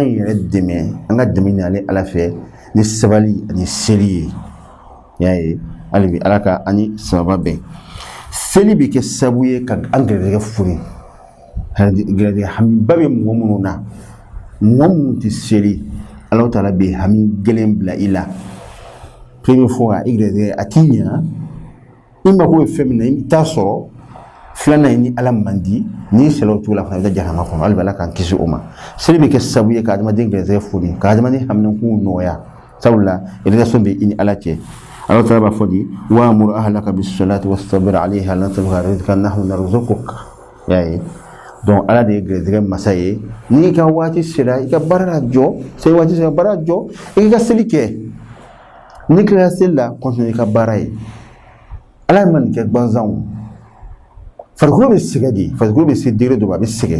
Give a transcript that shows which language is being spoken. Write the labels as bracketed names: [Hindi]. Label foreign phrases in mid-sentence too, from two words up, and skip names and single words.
[Bambara] yɛrɛ dɛmɛ an ka dɛmɛ ɲini ala fɛ ni sabali ani seli ye i y'a ye hali bi ala ka ani sababa bɛn seli bɛ kɛ sababu ye ka an gɛrɛsɛgɛ foni gɛrɛsɛgɛ hamiba bɛ mɔgɔ minnu na mɔgɔ minnu tɛ seli [Arabic] الله تعالى [Bambara] bɛ hami gɛlɛn bila i la [French] première fois [Bambara] i gɛrɛsɛgɛ a t'i ɲa i mako bɛ fɛn min na i t'a sɔrɔ filanan ye ni ala man di ni sɛlɛw t'u la fana i bɛ jahannama kɔnɔ hali bi ala k'an kisi o ma seli bɛ kɛ sababu ye ka adamaden gɛrɛsɛgɛ foni ka adamaden haminankow nɔgɔya sabula relation bɛ i ni ala cɛ [Arabic] الله تعالى [Bambara] b'a fɔ di wa'mur [Arabic] أهلك بالصلاة واصطبر عليها لن تبغ رزقا نحن نرزقك [Bambara] y'a ye donc ala de ye gɛrɛsɛgɛ masa ye n'i ka waati sera i ka baara la jɔ seli waati sera baara jɔ i k'i ka seli kɛ n'i kilala seli la continue i ka baara ye ala ye nin kɛ gansanw farikolo bɛ sɛgɛn de farikolo bɛ se degré dɔ ma a bɛ sɛgɛn